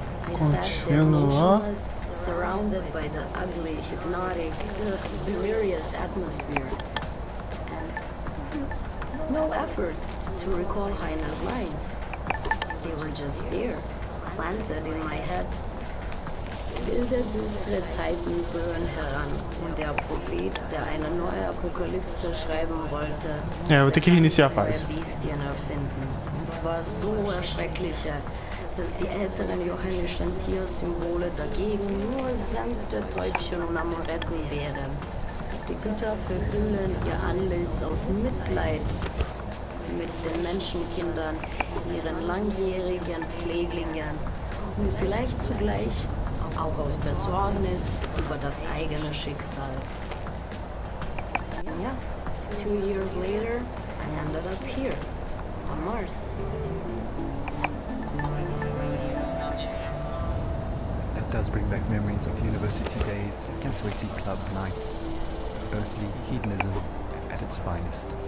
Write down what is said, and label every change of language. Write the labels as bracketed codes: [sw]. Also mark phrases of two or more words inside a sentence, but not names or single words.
[en] I sat there motionless, surrounded by the ugly, hypnotic, delirious atmosphere. And no effort to recall Heine's lines. They were just there, planted in my head. [de] Wilde, düstere Zeiten brüllen heran und der Prophet, der eine neue Apokalypse schreiben wollte, Ja, [pt] vou ter que reiniciar a [de] neue [pt] fase. [de] Bestien erfinden. Und zwar so erschreckliche, dass die älteren johannischen Tiersymbole dagegen nur sanfte Täubchen und Amoretten wären. Die Götter verhüllen ihr Antlitz aus Mitleid mit den Menschenkindern, ihren langjährigen Pfleglingen und vielleicht zugleich auch aus Besorgnis über das eigene Schicksal. [en] Ja, 2 years later, I ended up here, on Mars. That does bring back memories of university days and sweaty club nights. Earthly hedonism at its finest.